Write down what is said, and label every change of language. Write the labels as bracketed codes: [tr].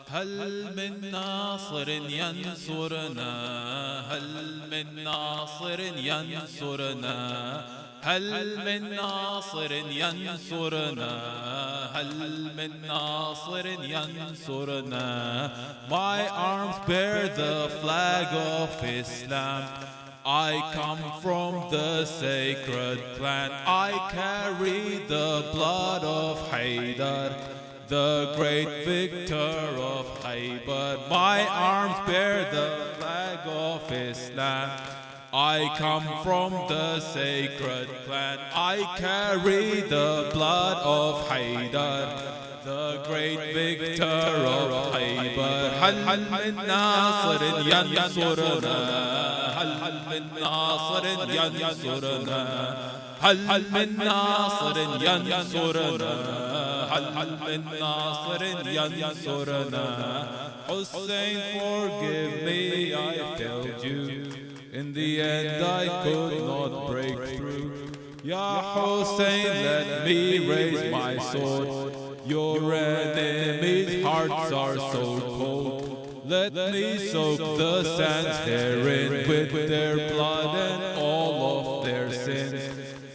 [ar] هل من ناصر ينصرنا؟ هل من ناصر ينصرنا؟ هل من ناصر ينصرنا؟ هل من ناصر ينصرنا؟ [en] My arms bear the flag of Islam. I come from the sacred clan. I carry the blood of Haydar, the great victor of Khaybar. My arms bear the flag of Islam. I come from the sacred clan. I carry the blood of Haydar, the great victor of Khaybar. [ar] هل من ناصر ينصرنا؟ هل من ناصر ينصرنا؟ هل من ناصر ينصرنا؟ هل من ناصر ينصرنا؟ [en] Hussein, forgive me, I failed you. In the end I could not break through. Ya Hussein, let me raise my sword. Your enemies' hearts are so cold. Let me soak the sands herein with their blood and all of their sins.